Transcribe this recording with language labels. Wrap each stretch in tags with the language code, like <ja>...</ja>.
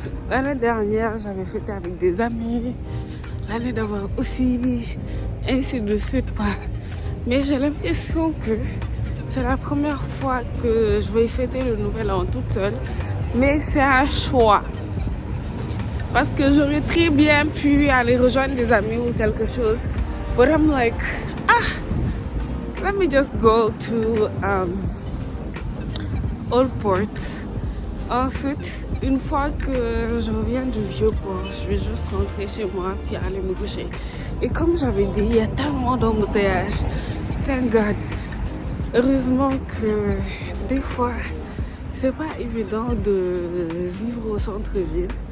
<fr>L'année dernière, j'avais fêté avec des amis. L'année d'avant aussi. Ainsi de suite, quoi. Mais j'ai l'impression que c'est la première fois que je vais fêter le nouvel an toute seule. Mais c'est un choix. Parce que j'aurais très bien pu aller rejoindre des amis ou quelque chose.</fr> <en>But I'm like, let me just go to Old Port.</en> <fr>Ensuite, une fois que je reviens du Vieux-Port, je vais juste rentrer chez moi puis aller me coucher. Et comme j'avais dit, il y a tellement d'embouteillages.</fr> <en>Thank God.</en> <fr>Heureusement que des fois, c'est pas évident de vivre au centre-ville.</fr>